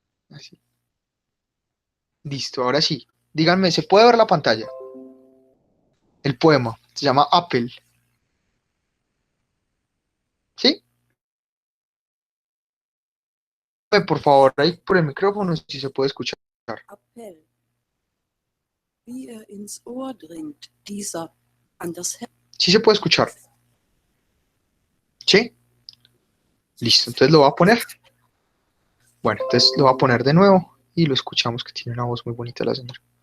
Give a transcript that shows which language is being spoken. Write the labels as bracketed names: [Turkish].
[Spanish] Así. Listo, ahora sí. Díganme, ¿se puede ver la pantalla? El poema. Se llama Apple. ¿Sí? Por favor, ahí por el micrófono si se puede escuchar. [German] Appell. Wie ins Ohr dringt dieser an das Herz. [Spanish] Sí se puede escuchar. ¿Sí? Listo, entonces lo voy a poner. Bueno, entonces lo voy a poner de nuevo y lo escuchamos que tiene una voz muy bonita la señora.